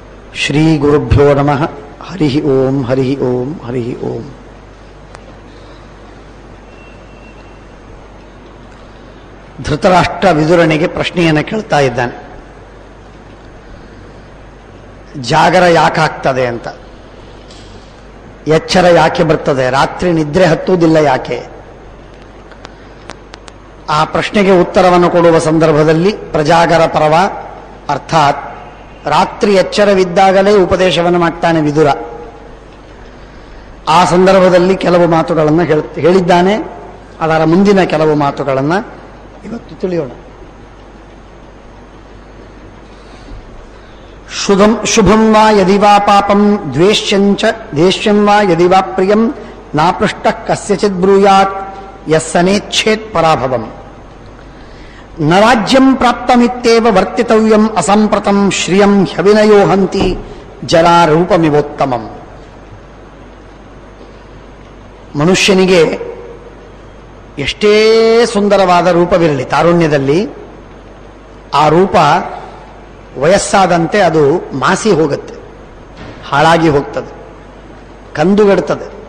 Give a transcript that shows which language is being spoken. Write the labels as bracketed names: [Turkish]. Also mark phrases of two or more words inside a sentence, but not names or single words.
[Sanskrit] ಶ್ರೀ ಗುರುಭ್ಯೋ ನಮಃ. ಹರಿ ಓಂ ಹರಿ ಓಂ ಹರಿ ಓಂ. [Kannada] ಧೃತರಾಷ್ಟ್ರ ವಿದುರನಿಗೆ ಪ್ರಶ್ನೆಯನ್ನು ಕೇಳ್ತಾ ಇದ್ದಾನೆ. ಜಾಗರ ಯಾಕಾಗ್ತದೆ ಅಂತ, ಎಚ್ಚರ ಯಾಕೆ ಬರ್ತದೆ, ರಾತ್ರಿ ನಿದ್ರೆ ಹತ್ತುವುದಿಲ್ಲ ಯಾಕೆ? ಆ ಪ್ರಶ್ನೆಗೆ ಉತ್ತರವನ್ನು ಕೊಡುವ ಸಂದರ್ಭದಲ್ಲಿ ಪ್ರಜಾಗರ ಪರವ, ಅರ್ಥಾತ್ ರಾತ್ರಿ ಎಚ್ಚರವಿದ್ದಾಗಲೇ ಉಪದೇಶವನ್ನು ಮಾಡ್ತಾನೆ ವಿದುರ. ಆ ಸಂದರ್ಭದಲ್ಲಿ ಕೆಲವು ಮಾತುಗಳನ್ನು ಹೇಳಿದ್ದಾನೆ. ಅದರ ಮುಂದಿನ ಕೆಲವು ಮಾತುಗಳನ್ನು ಇವತ್ತು ತಿಳಿಯೋಣ. [Sanskrit] ಶುಭಂ ವಾ ಯದಿ ವಾ ಪಾಪಂ ದ್ವೇಷ್ಯಂ ವಾ ಯದಿ ವಾ ಪ್ರಿಯಂ ನಾಪೃಷ್ಟ ಕಸ್ಯಚಿತ್ ಬ್ರೂಯಾತ್ ಯಸ್ಸನೇಚ್ಛೇತ್ ಪರಾಭವಂ. ನ ರಾಜ್ಯಂ ಪ್ರಾಪ್ತಮಿತ್ಯೇವ ವರ್ತಿತವ್ಯಂ ಅಸಂಪ್ರತಂ ಶ್ರಿಯಂ ಹ್ಯವಿನಯೋ ಹಂತಿ ಜಲಾರೂಪಮಿವೋತ್ತಮಂ. [Kannada] ಮನುಷ್ಯನಿಗೆ ಎಷ್ಟೇ ಸುಂದರವಾದ ರೂಪವಿರಲಿ ತಾರುಣ್ಯದಲ್ಲಿ, ಆ ರೂಪ ವಯಸ್ಸಾದಂತೆ ಅದು ಮಾಸಿ ಹೋಗುತ್ತೆ, ಹಾಳಾಗಿ ಹೋಗ್ತದೆ, ಕಂದುಗಡ್ತದೆ.